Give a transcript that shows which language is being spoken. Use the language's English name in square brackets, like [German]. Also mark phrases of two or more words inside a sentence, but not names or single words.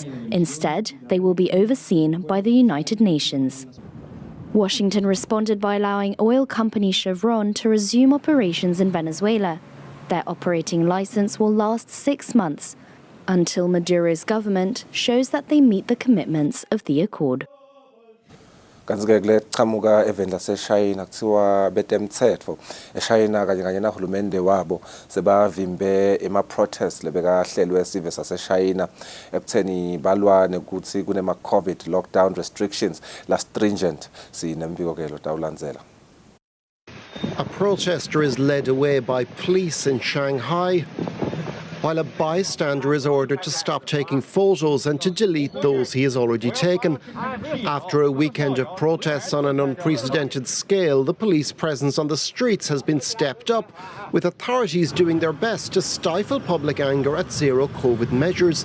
[English] Instead, they will be overseen by the United Nations. Washington responded by allowing oil company Chevron to resume operations in Venezuela. Their operating license will last 6 months, until Maduro's government shows that they meet the commitments of the accord. [Swati] Kanti-ke kule chamuka eveni laseShayina kuthiwa betemthetho eShayina kanye nahulumende wabo sebavimbe ema-protest lebekahlelwe sive saseShayina ekutheni balwane ukuthi kunema- [English] COVID lockdown restrictions [Swati] la stringent sinembiko-ke lotawulandzela. [English] A protester is led away by police in Shanghai, while a bystander is ordered to stop taking photos and to delete those he has already taken. After a weekend of protests on an unprecedented scale, the police presence on the streets has been stepped up, with authorities doing their best to stifle public anger at zero COVID measures.